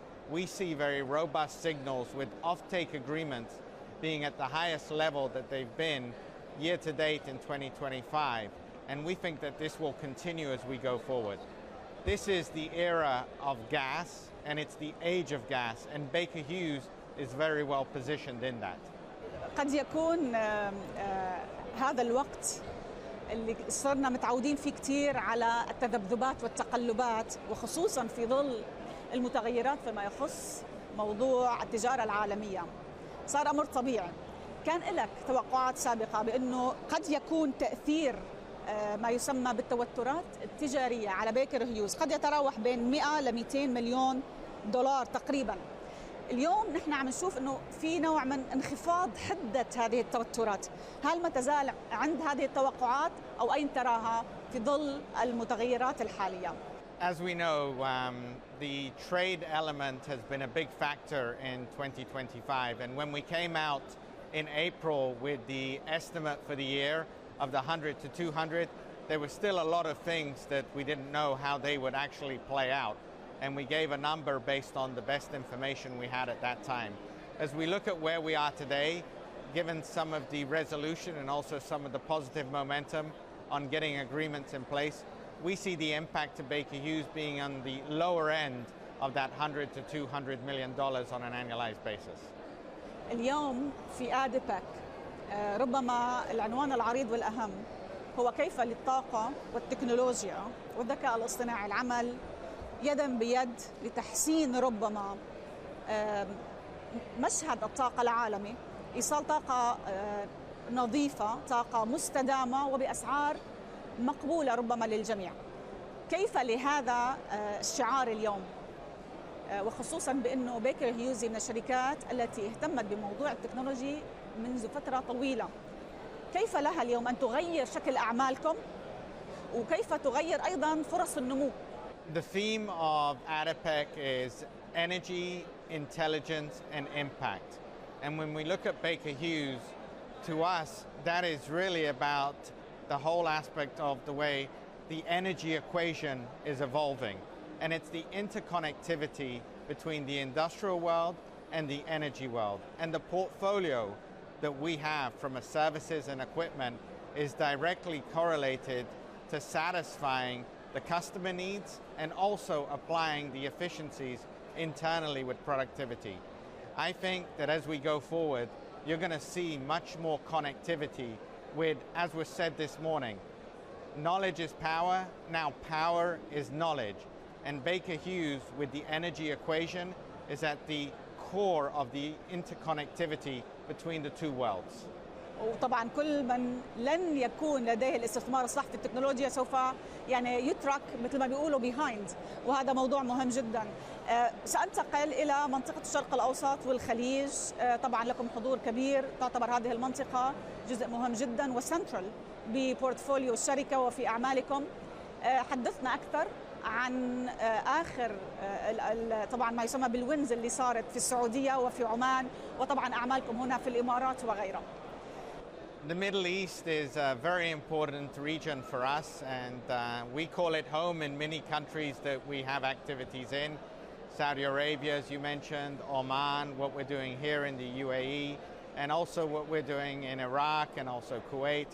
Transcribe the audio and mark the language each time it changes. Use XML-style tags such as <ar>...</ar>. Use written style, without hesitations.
<en>We see very robust signals with offtake agreements being at the highest level that they've been year to date in 2025, and we think that this will continue as we go forward. This is the era of gas and it's the age of gas, and Baker Hughes is very well positioned in that.</en> <ar>قد يكون هذا الوقت اللي صرنا متعودين فيه كتير على التذبذبات والتقلبات، وخصوصا في ظل المتغيرات فيما يخص موضوع التجارة العالمية، صار أمر طبيعي. كان لك توقعات سابقة بأنه قد يكون تأثير ما يسمى بالتوترات التجارية على بيكر هيوز قد يتراوح بين 100 ل 200 مليون دولار تقريبا. اليوم نحن عم نشوف أنه في نوع من انخفاض حدة هذه التوترات، هل ما تزال عند هذه التوقعات أو أين تراها في ظل المتغيرات الحالية؟</ar> <en>As we know, the trade element has been a big factor in 2025, and when we came out in April with the estimate for the year of the 100 to 200, there were still a lot of things that we didn't know how they would actually play out, and we gave a number based on the best information we had at that time. As we look at where we are today, given some of the resolution and also some of the positive momentum on getting agreements in place, we see the impact to Baker Hughes being on the lower end of that $100 to $200 million on an annualized basis.</en> <ar>اليوم في آدبك ربما العنوان العريض والأهم هو كيف للطاقة والتكنولوجيا والذكاء الاصطناعي العمل يدا بيد لتحسين ربما مشهد الطاقة العالمي، إيصال طاقة نظيفة، طاقة مستدامة وبأسعار مقبولة ربما للجميع. كيف لهذا الشعار اليوم؟ وخصوصا بأنه بيكر هيوز من الشركات التي اهتمت بموضوع التكنولوجي منذ فترة طويلة. كيف لها اليوم أن تغير شكل أعمالكم وكيف تغير أيضا فرص النمو؟</ar> <en>The theme of ADIPEC is energy, intelligence and impact. And when we look at Baker Hughes, to us, that is really about the whole aspect of the way the energy equation is evolving. And it's the interconnectivity between the industrial world and the energy world. And the portfolio that we have from a services and equipment is directly correlated to satisfying the customer needs and also applying the efficiencies internally with productivity. I think that as we go forward, you're going to see much more connectivity with, as was said this morning, knowledge is power, now power is knowledge. And Baker Hughes, with the energy equation, is at the core of the interconnectivity between the two worlds.</en> <ar>وطبعا كل من لن يكون لديه الاستثمار الصح في التكنولوجيا سوف يعني يترك مثل ما بيقولوا behind، وهذا موضوع مهم جدا. سأنتقل إلى منطقة الشرق الأوسط والخليج. طبعا لكم حضور كبير، تعتبر هذه المنطقة جزء مهم جدا وسنترال ببورتفوليو الشركة وفي أعمالكم. حدثنا أكثر عن آخر طبعا ما يسمى بالوينز اللي صارت في السعودية وفي عمان، وطبعا أعمالكم هنا في الإمارات وغيرها.</ar> <en>The Middle East is a very important region for us, and we call it home in many countries that we have activities in. Saudi Arabia, as you mentioned, Oman, what we're doing here in the UAE, and also what we're doing in Iraq and also Kuwait.</en>